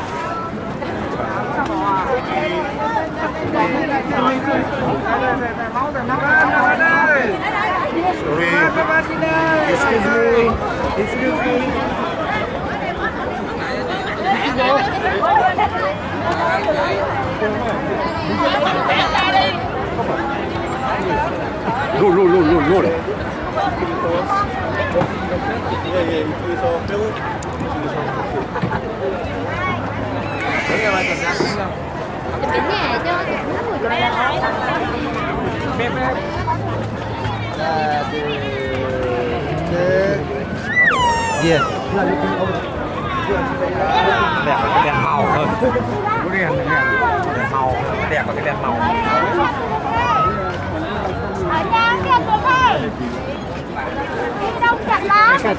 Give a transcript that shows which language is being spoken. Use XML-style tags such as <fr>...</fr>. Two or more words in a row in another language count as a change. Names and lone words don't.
<en>Excuse me. 롤.</en> <ko>예, 이쪽에서 빼고.</ko> <vi>Dạ. Đẹp là cái đèn màu thôi. Đèn màu, đẹp là cái đèn màu. Ở nha, kìa cô thầy. Đi đông chặt lắm.</vi>